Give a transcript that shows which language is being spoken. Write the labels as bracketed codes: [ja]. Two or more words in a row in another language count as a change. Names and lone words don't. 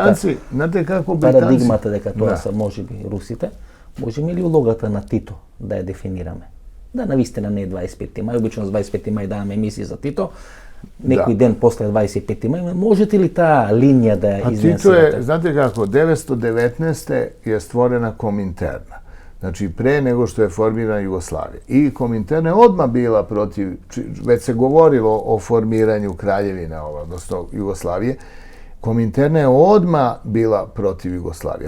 [sr] Britanci, znate kako Britanci... [mk] парадигмата дека тоа [sr] Da. [mk] се можеби русите. Можеме ли улогата на Тито да ја дефинираме? Да, навистина не е 25 мај, обично за 25 мај даваме емисии за Тито, некој ден после 25 мај, можете ли таа линија да ја [sr] A Tito [mk] изнесете? [sr] je, znate kako, 919. je stvorena Kominterna. Znači, pre nego što je formirana Jugoslavija. I Kominterna je odmah bila protiv, već se govorilo o formiranju kraljevine, odnosno Jugoslavije. Kominterna je odmah bila protiv Jugoslavije.